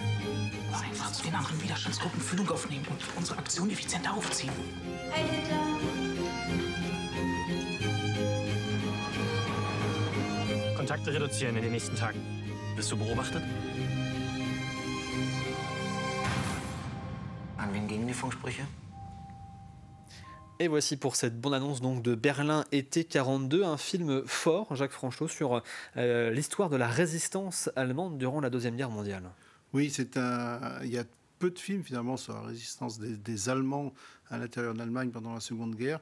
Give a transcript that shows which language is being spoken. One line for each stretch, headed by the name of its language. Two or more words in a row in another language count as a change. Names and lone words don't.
German: Einfach zu den anderen Widerstandsgruppen Füllung aufnehmen und unsere Aktion effizienter aufziehen. Hey Hitler. Kontakte reduzieren in den nächsten Tagen. Bist du beobachtet? An wen gingen die Funksprüche?
French: Et voici pour cette bande-annonce donc de Berlin été 42, un film fort, Jacques Franchout, sur l'histoire de la résistance allemande durant la Deuxième Guerre mondiale. Oui, il y a peu de films finalement sur la résistance des Allemands à l'intérieur de l'Allemagne pendant la Seconde Guerre.